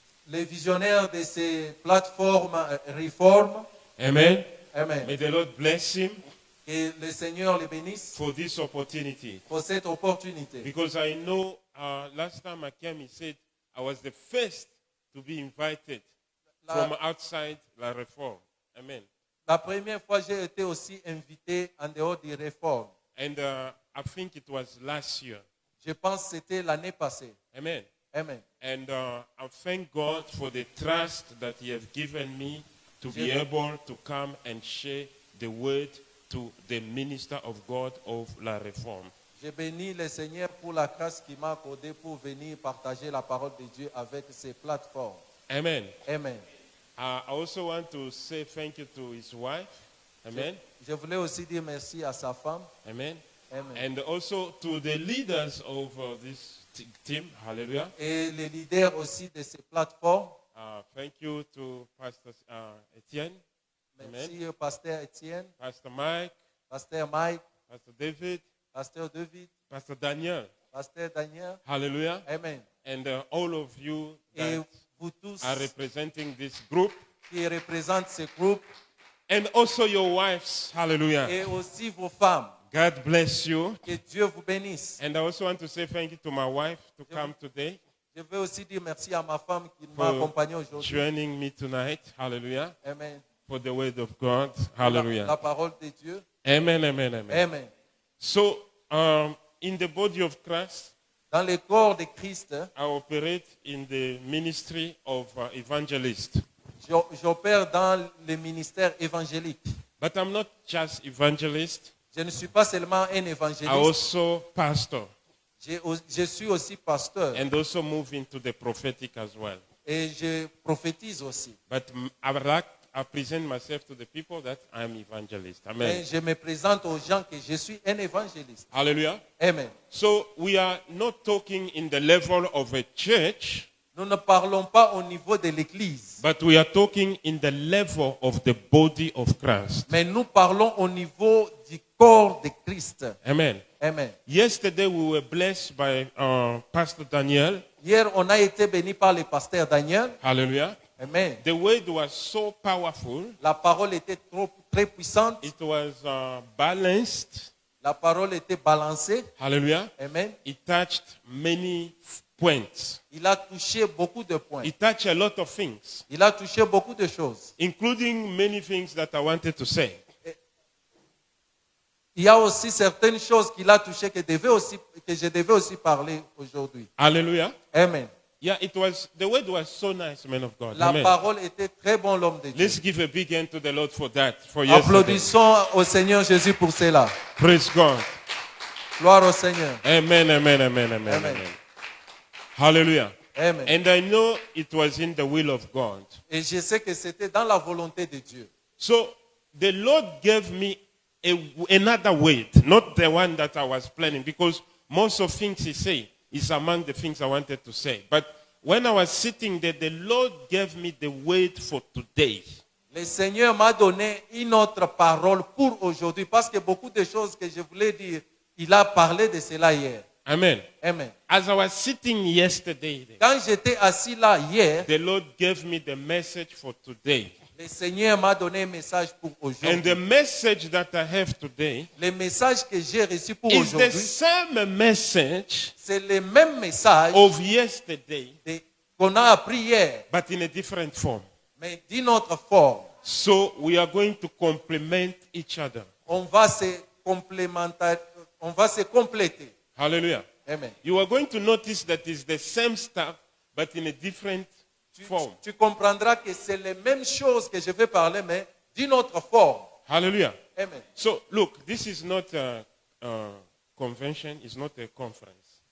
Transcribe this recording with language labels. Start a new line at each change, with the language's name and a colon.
French: le visionnaire de ces plateformes réformes. Amen. Amen.
English: May the Lord bless him
French: Que le Seigneur le bénisse
English: for this opportunity.
French: pour cette opportunité.
English: Because I know last time I came, he said I was the first to be invited from outside La Reforme. Amen.
French: La première fois, j'ai été aussi invité en dehors des réformes.
English: And I think it was last year.
French: Je pense que c'était l'année passée. Amen. Amen.
English: And I thank God for the trust that He has given me to be able to come and share the word to the minister of God of La Reforme.
French: Je bénis le Seigneur pour la grâce qu'il m'a accordée pour venir partager la parole de Dieu avec ces plateformes. Amen. Amen.
English: I also want to say thank you to his wife. Amen.
French: Je voulais aussi dire merci à sa femme. Amen. Amen.
English: And also to the leaders of this team. Hallelujah.
French: Et les leaders aussi de ces plateformes.
English: Thank you to Pastor Etienne.
French: Merci au pasteur Etienne,
English: Pastor Mike,
French: pasteur Mike,
English: Pastor David,
French: pasteur David,
English: Pastor Daniel.
French: pasteur Daniel. Hallelujah. Amen.
English: And all of you
French: Et
English: that
French: vous tous
English: are representing this group.
French: qui représentent ce groupe
English: And also your wives. Hallelujah.
French: et aussi vos femmes.
English: God bless you.
French: Que Dieu vous bénisse.
English: And I also want to say thank you to my wife to come today,
French: Je veux aussi dire merci à ma femme qui m'a accompagné aujourd'hui.
English: joining me tonight. Hallelujah. Amen. For the word of God.
French: La Hallelujah. parole de Dieu. Amen, amen, amen. Amen.
English: So, in the body of Christ,
French: Dans le corps de Christ,
English: I operate in the ministry of evangelist.
French: j'opère dans le ministère évangélique.
English: But I'm not just evangelist.
French: Je ne suis pas seulement un
English: I
French: évangéliste,
English: also pastor
French: je suis aussi pasteur
English: and also move into the prophetic as well.
French: et je prophétise aussi.
English: But I present myself to the people that I'm evangelist. Amen.
French: Et je me présente aux gens que je suis un évangéliste. Hallelujah. Amen.
English: So we are not talking in the level of a church,
French: Nous ne parlons pas au niveau de l'Église,
English: but we are talking in the level of the body of Christ.
French: mais nous parlons au niveau du corps de Christ. Amen. Amen.
English: Yesterday we were blessed by Pastor Daniel.
French: Hier, on a été béni par le pasteur Daniel. Hallelujah. Amen.
English: The word was so powerful.
French: La parole était très puissante.
English: It was balanced.
French: La parole était balancée. Hallelujah. Amen.
English: It touched many points.
French: Il a touché beaucoup de points.
English: It touched a lot of things,
French: Il a touché beaucoup de choses.
English: including many things that I wanted to say.
French: Il y a aussi certaines choses qu'il a touchées que je devais aussi parler aujourd'hui. Hallelujah. Amen.
English: Yeah, the word was so nice, man of God.
French: La Amen. parole était très bon, l'homme de Dieu.
English: Let's give a big hand to the Lord for that. For yesterday.
French: Applaudissons au Seigneur Jésus pour cela.
English: Praise God.
French: Gloire au Seigneur. Amen, amen, amen, amen, Amen. amen. Hallelujah. Amen.
English: And I know it was in the will of God.
French: Et je sais que c'était dans la volonté de Dieu.
English: So the Lord gave me another word, not the one that I was planning, because most of things He said is among the things I wanted to say. But when I was sitting there, the Lord gave me the word for today.
French: Le Seigneur m'a donné une autre parole pour aujourd'hui parce que beaucoup de choses que je voulais dire, il a parlé de cela hier. Amen. Amen.
English: As I was sitting yesterday,
French: Quand j'étais assis là hier,
English: the Lord gave me the message for today.
French: le Seigneur m'a donné un message pour
English: And
French: aujourd'hui.
English: the message that I have today
French: Le message que j'ai reçu pour
English: is the
French: aujourd'hui,
English: same message
French: c'est le même message
English: of yesterday,
French: qu'on a appris hier,
English: but in a different form.
French: mais d'une autre forme.
English: So we are going to complement each other.
French: On va se complémenter, on va se compléter. Hallelujah. Amen.
English: You are going to notice that it's the same stuff, but in a different form.
French: Tu comprendras que c'est les mêmes choses que je vais parler, mais d'une autre forme. Hallelujah. Amen.
English: So look, this is not a convention, it's not a conference.